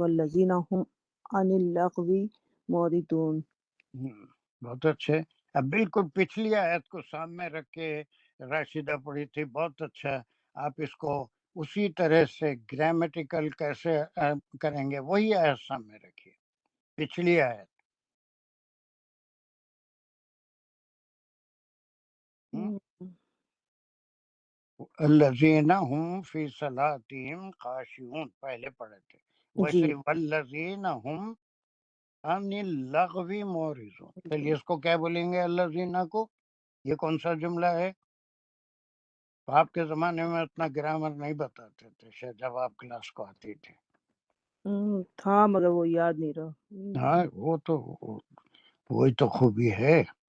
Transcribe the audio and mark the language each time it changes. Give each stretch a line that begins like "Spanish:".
Arabic: والذین هم عن اللغو معرضون.
Urdu: بہت اچھے. اب بالکل پچھلی آیت کو سامنے رکھ کے راشدہ پڑھی تھی، بہت اچھا. آپ اس کو اسی طرح سے گرامیٹیکل کیسے کریں گے وہی آیت سامنے رکھیے، پچھلی آیت.
Arabic: الذین هم فی صلاتہم خاشعون
Urdu: پہلے پڑھے تھے، ویسے جی.
Arabic: والذین هم عن اللغو معرضون.
Urdu: چلیے اس کو کیا بولیں گے الذین کو؟ یہ کون سا جملہ ہے؟ آپ کے زمانے میں اتنا گرامر نہیں بتاتے تھے شاید جب آپ کلاس کو آتی تھی. تھا مگر وہ یاد نہیں رہا. ہاں وہ تو وہی تو خوبی ہے.